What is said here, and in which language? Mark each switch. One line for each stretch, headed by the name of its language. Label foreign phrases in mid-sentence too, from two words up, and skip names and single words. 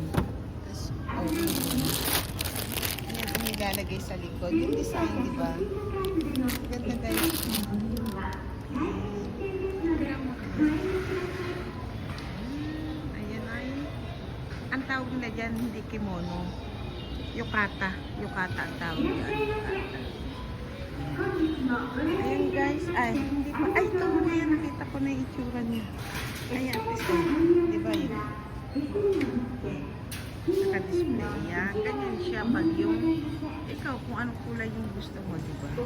Filipino: Tapos, ayan ang nilalagay sa likod. Yung design, di ba? Ganda guys. Ang tawag nila dyan, hindi kimono. Yukata. Yukata ang tawag dyan. Yukata. Ayan guys. Ay, hindi pa. Ay, ito na yan. Nakita ko na yung itsura niya. Ayan, ito. Di ba yun? Naka-display yan. Ganyan siya pag yung ikaw kung anong kulay yung gusto mo, di ba?